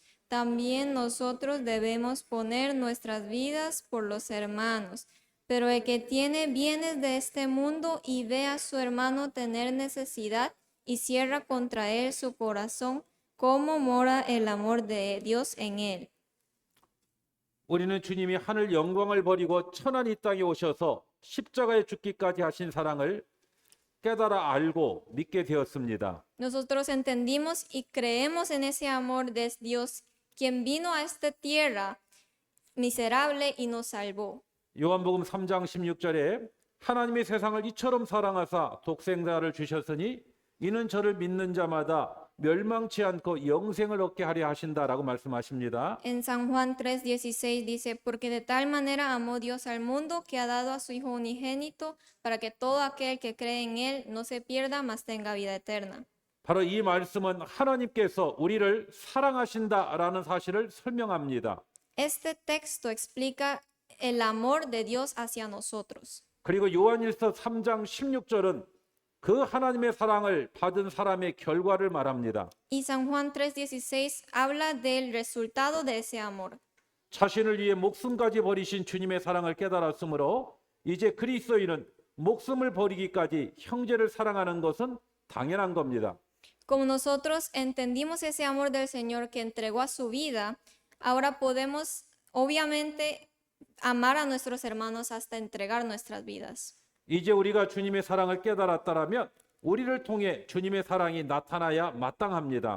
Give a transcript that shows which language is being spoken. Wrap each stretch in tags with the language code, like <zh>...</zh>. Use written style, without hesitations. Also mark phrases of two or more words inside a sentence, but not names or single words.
<es>También nosotros debemos poner nuestras vidas por los hermanos. Pero el que tiene bienes de este mundo y ve a su hermano tener necesidad y cierra contra él su corazón, ¿cómo mora el amor de Dios en él?</es> <ko>우리는 주님이 하늘 영광을 버리고 천한 이 땅에 오셔서 십자가에 죽기까지 하신 사랑을 깨달아 알고 믿게 되었습니다.</ko> <es>Nosotros entendimos y creemos en ese amor de Dios, quien vino a esta tierra miserable y nos salvó.</es> <ko>요한복음 3장 16절에 하나님의 세상을 이처럼 사랑하사 독생자를 주셨으니 이는 저를 믿는 자마다 멸망치 않고 영생을 얻게 하려 하신다라고 말씀하십니다.</ko> <es>En San Juan 3:16 dice, porque de tal manera amó Dios al mundo que ha dado a su Hijo unigénito para que todo aquel que cree en él no se pierda, mas tenga vida eterna.</es> <ko>바로 이 말씀은 하나님께서 우리를 사랑하신다라는 사실을 설명합니다.</ko> <es>Este texto explica el amor de Dios hacia nosotros.</es> <ko>그리고 요한일서 3장 16절은 그 하나님의 사랑을 받은 사람의 결과를 말합니다.</ko> <es>Y San Juan 3:16 habla del resultado de ese amor.</es> <ko>자신을 위해 목숨까지 버리신 주님의 사랑을 깨달았으므로 이제 그리스도인은 목숨을 버리기까지 형제를 사랑하는 것은 당연한 겁니다.</ko> <es>Como nosotros entendimos ese amor del Señor que entregó a su vida, ahora podemos obviamente amar a nuestros hermanos hasta entregar nuestras vidas.</es> <ko>이제 우리가 주님의 사랑을 깨달았다라면 우리를 통해 주님의 사랑이 나타나야 마땅합니다.</ko>